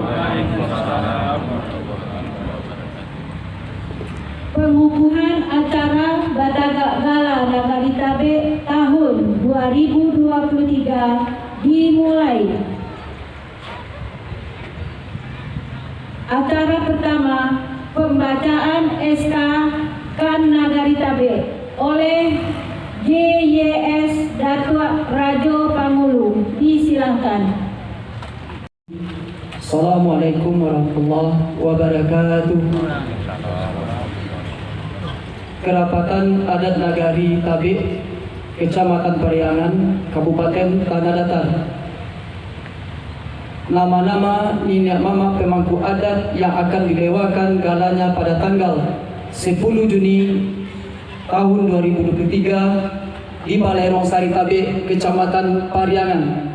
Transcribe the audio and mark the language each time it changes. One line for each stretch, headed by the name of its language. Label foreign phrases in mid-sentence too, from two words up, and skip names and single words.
Indonesian: Pengukuhan acara Badaga Gala Nagari Tabe tahun 2023 dimulai. Acara pertama, pembacaan SK Kan Nagari Tabe oleh JYS Datuk Rajo Pangulu. Disilahkan.
Arabic: Assalamualaikum warahmatullahi wabarakatuh.
Indonesian: Kerapatan Adat Nagari Tabe, Kecamatan Periangan, Kabupaten Tanah Datar. Nama-nama nenek mama pemangku adat yang akan didewakan galanya pada tanggal 10 Juni tahun 2023 di Balai Rongsari Tabe, Kecamatan Pariangan.